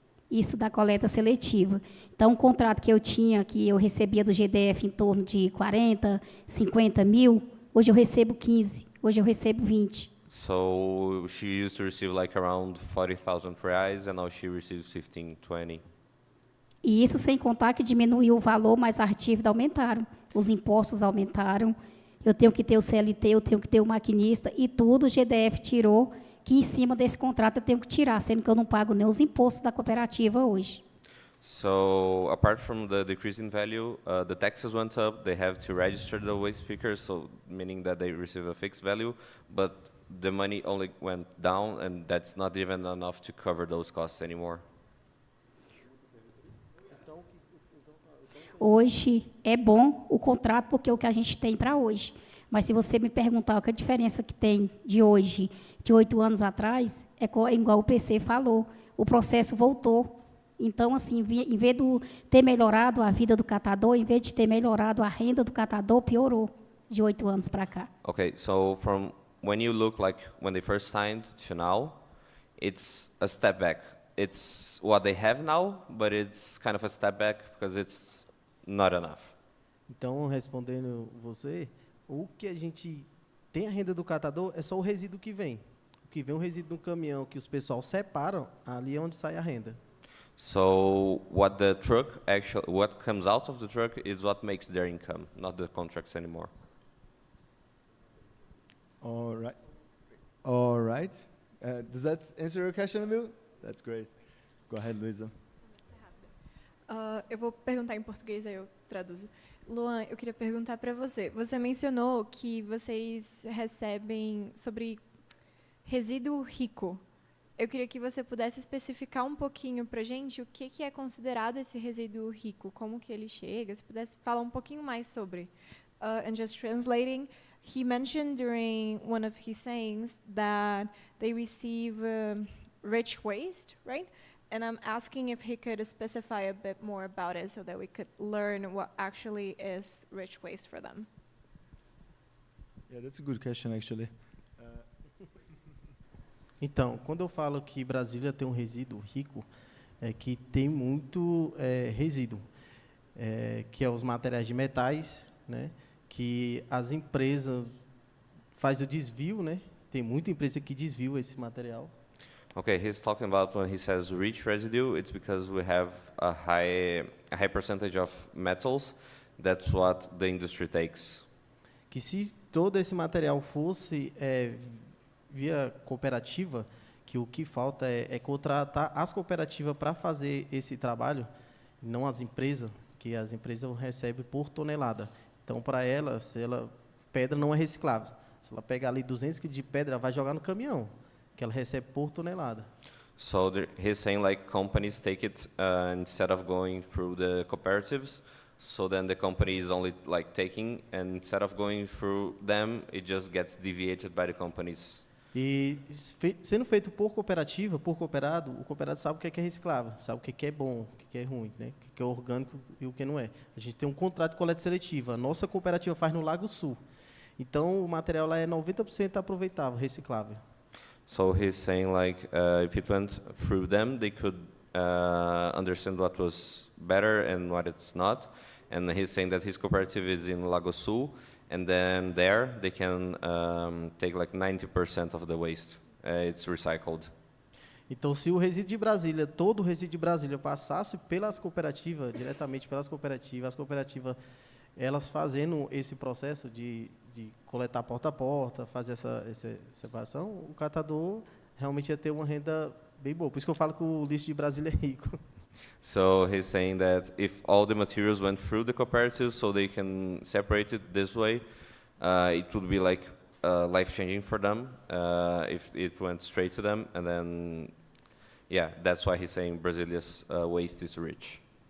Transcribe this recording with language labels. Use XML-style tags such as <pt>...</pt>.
<pt>Isso da coleta seletiva. Então, um contrato que eu tinha, que eu recebia do GDF em torno de 40, 50 mil, hoje eu recebo 15, hoje eu recebo 20.</pt> <en>So she used to receive like around 40,000 reais, and now she receives 15, 20.</en> <pt>E isso sem contar que diminuiu o valor, mas as dívidas aumentaram, os impostos aumentaram, eu tenho que ter o CLT, eu tenho que ter o maquinista, e tudo o GDF tirou, que em cima desse contrato eu tenho que tirar, sendo que eu não pago nem os impostos da cooperativa hoje.</pt> <en>So apart from the decrease in value, the taxes went up. They have to register the waste pickers, so meaning that they receive a fixed value, but the money only went down, and that's not even enough to cover those costs anymore.</en> <pt>Hoje é bom o contrato porque é o que a gente tem para hoje. Mas se você me perguntar qual é a diferença que tem de hoje, de 8 anos atrás, é igual o PC falou, o processo voltou. Então, assim, em vez de ter melhorado a vida do catador, em vez de ter melhorado a renda do catador, piorou de 8 anos para cá.</pt> <en>Okay, so from when you look like when they first signed to now, it's a step back. It's what they have now, but it's kind of a step back because it's not enough. Então, respondendo você, o que a gente tem a renda do catador é só o resíduo que vem. O que vem o resíduo no caminhão que os pessoal separam, ali é onde sai a renda. So what the truck what comes out of the truck is what makes their income, not the contracts anymore. All right. Does that answer your question, Emil? That's great. Go ahead, Luisa.</en> <pt>Eu vou perguntar em português, aí eu traduzo. Luan, eu queria perguntar para você. Você mencionou que vocês recebem sobre resíduo rico. Eu queria que você pudesse especificar um pouquinho para a gente o que é considerado esse resíduo rico, como que ele chega, se pudesse falar um pouquinho mais sobre.</pt> <en>And just translating, he mentioned during one of his sayings that they receive rich waste, right? And I'm asking if he could specify a bit more about it so that we could learn what actually is rich waste for them. Yeah, that's a good question, actually.</en> <pt>Então, quando eu falo que Brasília tem um resíduo rico, é que tem muito resíduo, que é os materiais de metais, né, que as empresas fazem o desvio, né, tem muita empresa que desvia esse material.</pt> <en>Okay, he's talking about when he says rich residue, it's because we have a high percentage of metals. That's what the industry takes.</en> <pt>Que se todo esse material fosse via cooperativa, que o que falta é contratar as cooperativas para fazer esse trabalho, não as empresas, que as empresas recebem por tonelada. Então, para elas, pedra não é reciclável. Se ela pegar ali 200 kg de pedra, ela vai jogar no caminhão, que ela recebe por tonelada.</pt> <en>So he's saying like companies take it instead of going through the cooperatives. So then the company is only like taking, and instead of going through them, it just gets deviated by the companies.</en> <pt>E sendo feito por cooperativa, por cooperado, o cooperado sabe o que é reciclável, sabe o que é bom, o que é ruim, né? O que é orgânico e o que não é. A gente tem um contrato de coleta seletiva. A nossa cooperativa faz no Lago Sul. Então, o material lá é 90% aproveitável, reciclável.</pt> <en>So he's saying like if it went through them, they could understand what was better and what it's not. And he's saying that his cooperative is in Lago Sul. And then there, they can take like 90% of the waste. It's recycled.</en> <pt>Então, se o resíduo de Brasília, todo o resíduo de Brasília passasse pelas cooperativas, diretamente pelas cooperativas, as cooperativas, elas fazendo esse processo de coletar porta a porta, fazer essa separação, o catador realmente ia ter uma renda bem boa. Por isso que eu falo que o lixo de Brasília é rico.</pt> <en>So he's saying that if all the materials went through the cooperative, so they can separate it this way, it would be like life-changing for them if it went straight to them. And then, yeah, that's why he's saying Brazilia's waste is rich.</en>